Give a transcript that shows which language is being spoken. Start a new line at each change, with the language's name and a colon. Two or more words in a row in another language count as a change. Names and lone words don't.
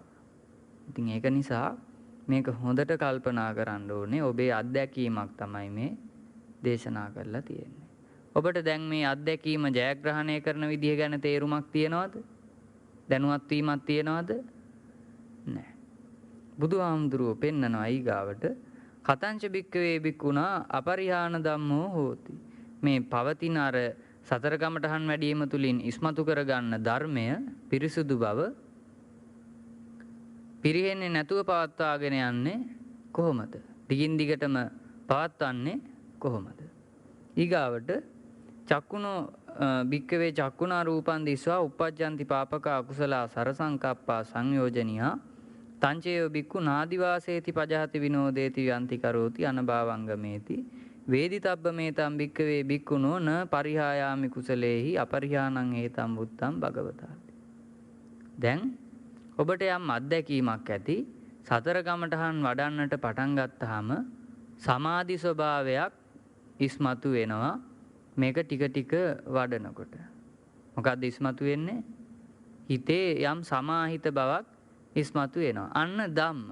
Sinhala: ඉතින් ඒක නිසා මේක හොඳට කල්පනා කරන්න ඕනේ. ඔබේ අත්දැකීමක් තමයි මේ දේශනා කරලා තියෙන්නේ. ඔබට දැන් මේ අත්දැකීම ජයග්‍රහණය කරන විදිහ ගැන තේරුමක් තියනවද? දැනුවත් වීමක් තියනවද? නැහැ. බුදුහාමුදුරුවෝ පෙන්නනවා ඊගාවට
Pali: කතංච භික්ඛවේ භික්ඛුනා අපරිහාන ධම්මෝ හෝති.
Sinhala: මේ පවතින අර සතර කමඨහන් වැඩිම තුලින් ඉස්මතු කරගන්න ධර්මය පිරිසුදු බව පිරිහෙන්නේ නැතුව පවත්වාගෙන යන්නේ කොහොමද? දිගින් දිගටම පවත්වන්නේ කොහොමද?
Pali: ඊගාවට චක්කුණෝ භික්ඛවේ චක්කුණා රූපං දිස්වා uppajjanti papaka akusala sarasankappa සංයෝජනියා තංචේව බික්ඛු නාදිවාසේති පජහති විනෝදේති යන්ති කරෝති අනභාවං ගමේති වේදිතබ්බ මේතම් භික්ඛවේ භික්ඛුනෝ න පරිහායාමි කුසලේහි අපරිහානං හේතං බුත්තං භගවතාති.
Sinhala: දැන් ඔබට යම් අත්දැකීමක් ඇති සතර කමඨහන් වඩන්නට පටන් ගත්තාම සමාධි ස්වභාවයක් ඉස්මතු වෙනවා මේක ටික ටික වඩනකොට. මොකක්ද ඉස්මතු වෙන්නේ? හිතේ යම් සමාහිත බවක් ඉස්මතු වෙනවා. අන්න ධම්ම.